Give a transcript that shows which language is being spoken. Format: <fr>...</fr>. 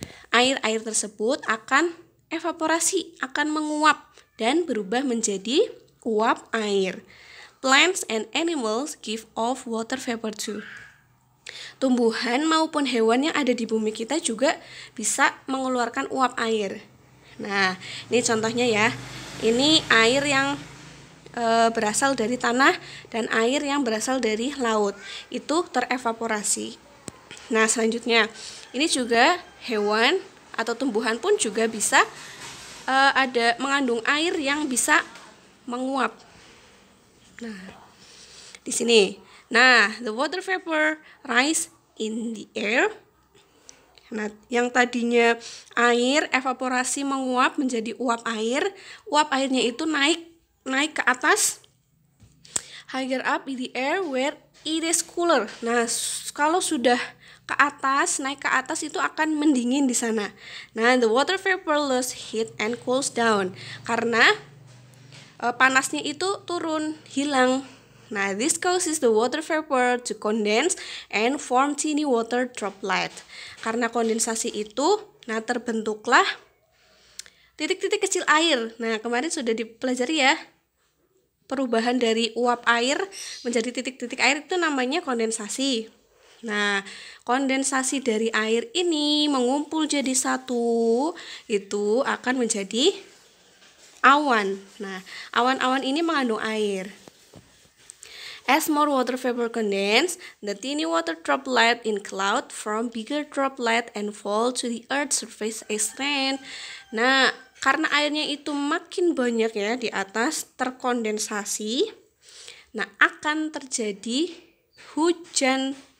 <id>Air-air tersebut akan evaporasi, akan menguap dan berubah menjadi uap air.</id> <en>Plants and animals give off water vapor too.</en> <id>Tumbuhan maupun hewan yang ada di bumi kita juga bisa mengeluarkan uap air. Nah, ini contohnya ya. Ini air yang berasal dari tanah dan air yang berasal dari laut. Itu terevaporasi. Nah, selanjutnya, ini juga hewan atau tumbuhan pun juga bisa ada mengandung air yang bisa menguap. Nah, di sini.</id> <en>Nah, the water vapor rise in the air.</en> <id>Nah, yang tadinya air evaporasi menguap menjadi uap air. Uap airnya itu naik ke atas,</id> <en>higher up in the air where it is cooler.</en> <id>Nah, kalau sudah ke atas, naik ke atas itu akan mendingin di sana.</id> <en>Nah, the water vapor loses heat and cools down.</en> <id>Karena panasnya itu turun, hilang.</id> <en>Nah, this causes the water vapor to condense and form tiny water droplet.</en> <id>Karena kondensasi itu, nah terbentuklah titik-titik kecil air. Nah, kemarin sudah dipelajari ya. Perubahan dari uap air menjadi titik-titik air itu namanya kondensasi. Nah, kondensasi dari air ini mengumpul jadi satu, itu akan menjadi awan. Nah, awan-awan ini mengandung air.</id> <en>As more water vapor condense, the tiny water droplet in cloud form bigger droplet and fall to the earth's surface as rain.</en> <id>Nah, karena airnya itu makin banyak ya di atas terkondensasi, nah akan terjadi hujan.</id>